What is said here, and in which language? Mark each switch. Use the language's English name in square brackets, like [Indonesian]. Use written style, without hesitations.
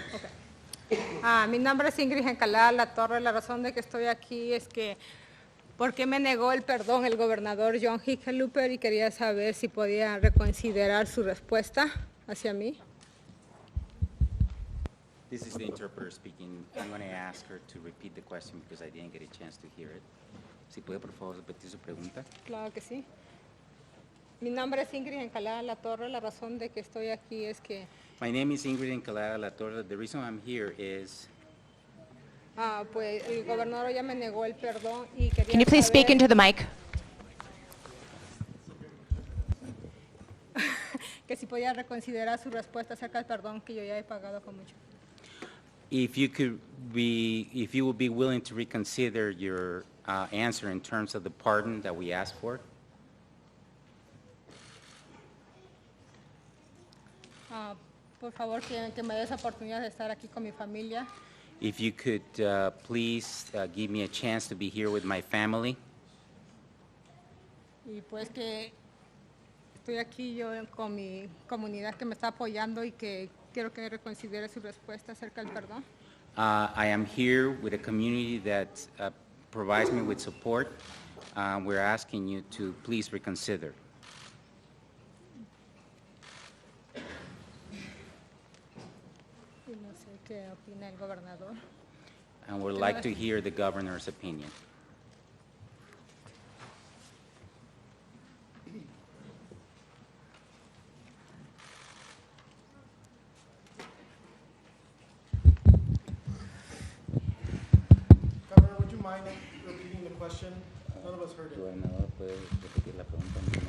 [English] Okay. [Spanish] Mi nombre es Ingrid Encalada La Torre. La razón de que estoy aquí es que ¿Por qué me negó el perdón el gobernador John Hickenlooper y quería saber si podía reconsiderar su respuesta hacia mí? [English] This is the interpreter speaking. I'm going to ask her to repeat the question because I didn't get a chance to hear it. [Spanish] Si puede, por favor, repetir su pregunta. Claro que sí. Mi nombre es Ingrid Encalada La Torre. La razón de que estoy aquí es que [English] My name is Ingrid Encalada La Torre. The reason I'm here is [Spanish] pues el gobernador ya me negó el perdón y quería [English] Can you please speak [Spanish] saber [English] into the mic? [Spanish] que si podía reconsiderar su respuesta acerca del perdón que yo ya he pagado con mucho. [English] if you would be willing to reconsider your answer in terms of the pardon that we asked for. [Spanish] Por favor, que me des oportunidad de estar aquí con mi familia. [English] If you could please give me a chance to be here with my family. [Spanish] Y pues que estoy aquí yo con mi comunidad que me está apoyando y que quiero que reconsidere su respuesta acerca del perdón. [English] I am here with a community that provides me with support. We're asking you to please reconsider. [Spanish] Y no sé qué opina el gobernador. [English] And would like to hear the governor's opinion. Governor, would you mind repeating the question? None of us heard it. [Spanish] Gobernador, ¿puede repetir la pregunta?